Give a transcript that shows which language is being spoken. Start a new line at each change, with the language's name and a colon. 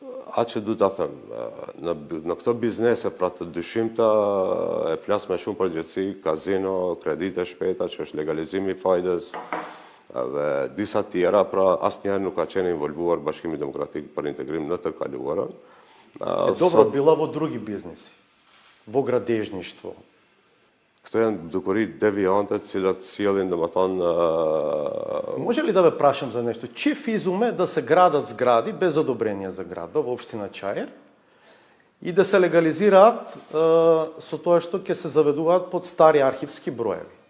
Albanian: Atë që du të them, në këto biznese, pra të dyshimta, e flas me shumë përgjithësi, kazino, kredite shpejta, që është legalizimi i fajdes, dhe disa tjera, pra asnjëherë nuk ka qenë involvuar Bashkimi Demokratik për Integrim në të kaluarën.
Macedonian: Добро, била во други бизнеси, во градежништво.
Albanian: Këto janë dukuri deviante, të cilat sjellin domethënë
Macedonian: Може ли да ве прашам за нешто? Чиф изуме да се градат згради без одобрение за градба во општина Чаир и да се легализираат со тоа што ќе се заведуваат под стари архивски броеви?